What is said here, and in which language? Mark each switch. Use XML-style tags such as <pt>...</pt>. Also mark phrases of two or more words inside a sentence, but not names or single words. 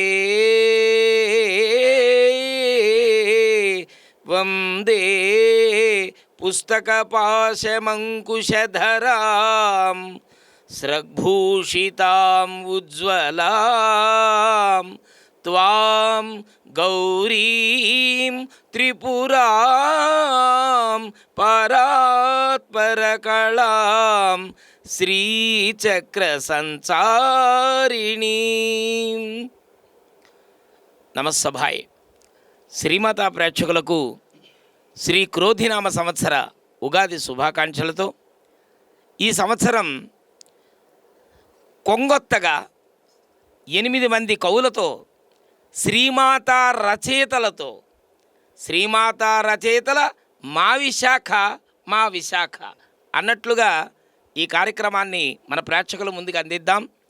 <sa>वन्दे पुस्तकपाशमङ्कुशधरां स्रग्भूषितां उज्ज्वलां त्वां गौरीं त्रिपुरां परात्परकलां శ్రీచక్రసంచారిణీం.</sa> <te>నమస్సభాయ్. శ్రీమాతా ప్రేక్షకులకు శ్రీ క్రోధినామ సంవత్సర ఉగాది శుభాకాంక్షలతో ఈ సంవత్సరం కొంగొత్తగా 8 మంది కవులతో శ్రీమాతా రచయితల మా విశాఖ అన్నట్లుగా ఈ కార్యక్రమాన్ని మన ప్రేక్షకుల ముందుకు అందిద్దాం.</te>